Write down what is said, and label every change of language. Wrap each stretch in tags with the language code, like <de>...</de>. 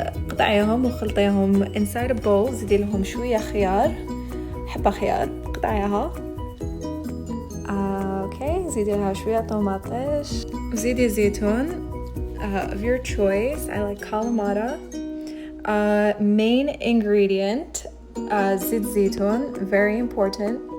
<ar>قطعيهم وخلطيهم</ar> <en>inside a bowl.</en> <ar>زيدي لهم شوية خيار، حبة خيار قطعيها. اوكي زيدي لها شوية طماطش وزيدي زيتون</ar> <en>of your choice. I like calamata. Main ingredient زيت زيتون, very important.</en>